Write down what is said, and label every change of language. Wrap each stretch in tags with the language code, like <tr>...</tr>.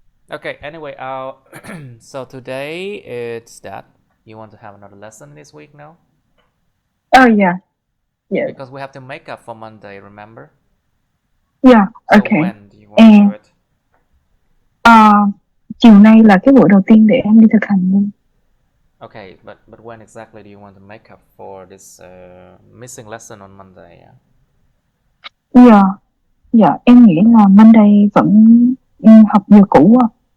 <en>Okay, anyway, so today it's that. You want to have another lesson this week now? Oh, yeah. Yeah. Because we have to make up for Monday, remember? Yeah, so okay. When do you want to do it?</en> <vi>Chiều nay là cái buổi đầu tiên để em đi thực hành luôn.</vi> <en>Okay, but when exactly do you want to make up for this missing lesson on Monday? Yeah?</en> <vi>Dạ, dạ em nghĩ là Monday vẫn học giờ cũ à.</vi>